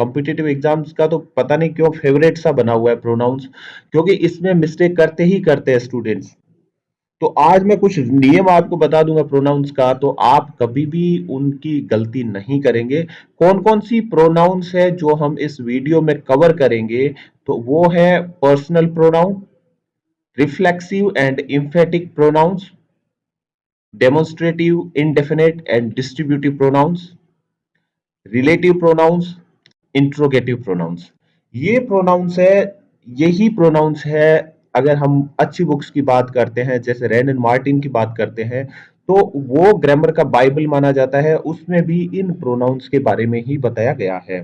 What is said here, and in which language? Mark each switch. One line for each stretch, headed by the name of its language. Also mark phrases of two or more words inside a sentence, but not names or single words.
English: competitive exams
Hindi: का तो पता नहीं क्यों फेवरेट सा बना हुआ है प्रोनाउंस, क्योंकि इसमें मिस्टेक करते ही करते हैं स्टूडेंट्स। तो आज मैं कुछ नियम आपको बता दूंगा प्रोनाउंस का, तो आप कभी भी उनकी गलती नहीं करेंगे। कौन कौन सी प्रोनाउंस है जो हम इस वीडियो में कवर करेंगे, तो वो है
English: personal pronoun, reflexive and emphatic pronouns, demonstrative, indefinite and distributive pronouns, relative pronouns, interrogative pronouns.
Hindi: ये प्रोनाउंस है, यही प्रोनाउंस है। अगर हम अच्छी बुक्स की बात करते हैं, जैसे रैन एंड मार्टिन की बात करते हैं, तो वो ग्रामर का बाइबल माना जाता है, उसमें भी इन प्रोनाउंस के बारे में ही बताया गया है।